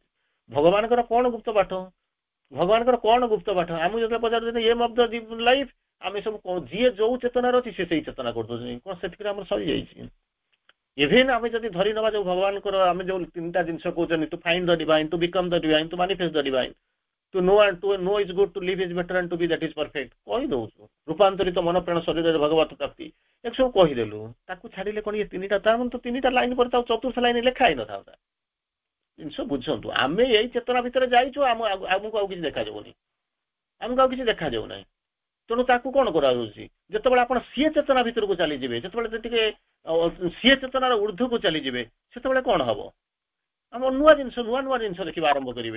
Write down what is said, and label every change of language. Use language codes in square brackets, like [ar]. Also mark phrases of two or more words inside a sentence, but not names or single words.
[or] ଭଗବାନଙ୍କର କଣ ଗୁପ୍ତ ପାଠ ଭଗବାନଙ୍କର କଣ ଗୁପ୍ତ ପାଠ ଆମକୁ ଯେତେବେଳେ ପଚାରୁଛନ୍ତି [en] aim of the life [or] ଆମେ ସବୁ ଯିଏ ଯୋଉ ଚେତନାରେ ଅଛି ସେ ସେଇ ଚେତନା କରିଦଉଛନ୍ତି କଣ ସେଥିରେ ଆମର ସରିଯାଇଛି। ଇଭେନ୍ ଆମେ ଯଦି ଧରି ନେବା ଯୋଉ ଭଗବାନଙ୍କର ଆମେ ଯୋଉ ତିନିଟା ଜିନିଷ କହୁଛନ୍ତି [en] to find the divine to become the divine to manifest the divine to know and to know is good to live is better and to be that is perfect [or] କହିଦଉଛୁ ରୂପାନ୍ତରିତ ମନ ପ୍ରାଣ ଶରୀରରେ ଭଗବତ ପ୍ରାପ୍ତି ଏକ ସବୁ କହିଦେଲୁ ତାକୁ ଛାଡ଼ିଲେ କଣ ଇଏ ତିନିଟା ତା ମାନେ ତ ତିନିଟା ଲାଇନ୍ ପରେ ତାଉ ଚତୁର୍ଥ ଲାଇନ୍ ଲେଖା ହେଇନଥାନ୍ତା। ଜିନିଷ ବୁଝନ୍ତୁ ଆମେ ଏଇ ଚେତନା ଭିତରେ ଯାଇଛୁ ଆମକୁ ଆଉ କିଛି ଦେଖାଯାଉନି ଆମକୁ ଆଉ କିଛି ଦେଖାଯାଉନାହିଁ। ତେଣୁ ତାକୁ କଣ କରାଯାଉଛି ଯେତେବେଳେ ଆପଣ ସିଏ ଚେତନା ଭିତରକୁ ଚାଲିଯିବେ ଯେତେବେଳେ ଟିକେ ସିଏ ଚେତନାର ଊର୍ଦ୍ଧ୍ୱକୁ ଚାଲିଯିବେ ସେତେବେଳେ କଣ ହବ ଆମର ନୂଆ ଜିନିଷ ଦେଖିବା ଆରମ୍ଭ କରିବେ।